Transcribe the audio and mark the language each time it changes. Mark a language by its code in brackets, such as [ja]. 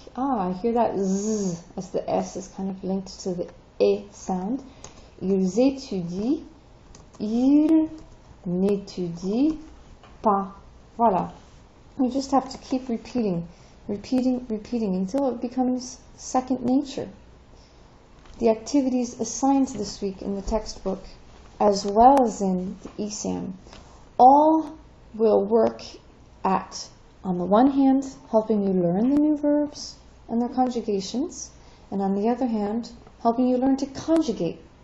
[en] I hear that z as the S is kind of linked to the E sound. [fr] Ils étudient. Ils n'étudient pas. Voilà. [en] You just have to keep repeating until it becomes second nature. The activities assigned this week in the textbook, as well as in the ESAM, all will work at, on the one hand, helping you learn the new verbs and their conjugations, and on the other hand, helping you learn to conjugate.